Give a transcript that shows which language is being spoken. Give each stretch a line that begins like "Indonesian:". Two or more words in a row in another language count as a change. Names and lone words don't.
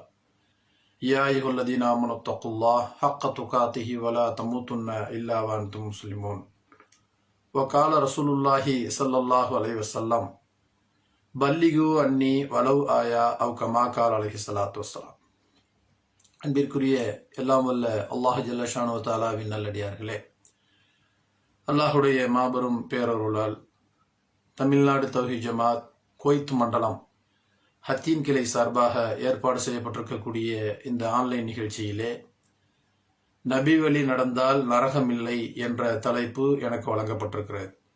Arabic: يا أيها الذين آمنوا اتقوا الله حق تقاته ولا تموتن إلا وأنتم مسلمون. وقال رسول الله صلى الله عليه وسلم: بلغوا عني ولو آية أو كما قال عليه الصلاة والسلام.
Tamil: அன்பிற்குரிய எல்லாம் வல்ல அல்லாஹ்
Arabic: جل شأنه
Tamil: தஆலாவின் நல்லடியார்களே, அல்லாஹுடைய மாபெரும் பேரருளால் தமிழ்நாடு தௌஹீத் ஜமாத் குவைத் மண்டலம் ஹத்தீம் கிளை சார்பாக ஏற்பாடு செய்யப்பட்டிருக்கக்கூடிய இந்த ஆன்லைன் நிகழ்ச்சியிலே நபி வழி நடந்தால் நரகமில்லை என்ற தலைப்பு எனக்கு வழங்கப்பட்டிருக்கிறது.